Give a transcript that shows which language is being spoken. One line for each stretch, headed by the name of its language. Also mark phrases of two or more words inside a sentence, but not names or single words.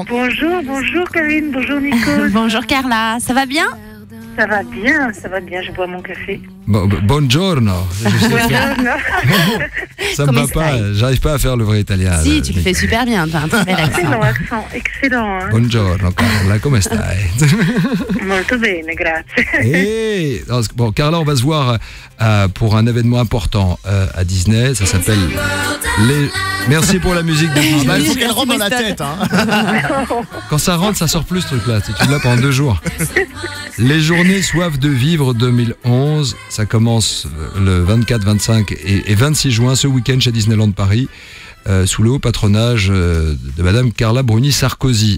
French: Bonjour Karine, bonjour Nico. Bonjour Carla, ça va bien? Ça va bien, je bois mon café. Buongiorno. Ça me va
Italian: Come
French: pas,
Italian: stai?
French: j'arrive pas à faire le vrai italien. Si, tu le fais super bien, t'as un très bel Excellent accent. accent, excellent. Hein.
Italian: Buongiorno Carla, come stai? Molto bene, grazie.
French: Hey, bon, Carla, on va se voir pour un événement important à Disney. Ça s'appelle les. Merci pour la musique de Disney. Il faut qu'elle rentre dans la tête. Hein. Quand ça rentre, ça sort plus ce truc-là. Tu l'as pendant 2 jours. Les journées Soif de vivre 2011, ça commence le 24, 25 et 26 juin, ce week-end chez Disneyland Paris, sous le haut patronage de Madame Carla Bruni-Sarkozy.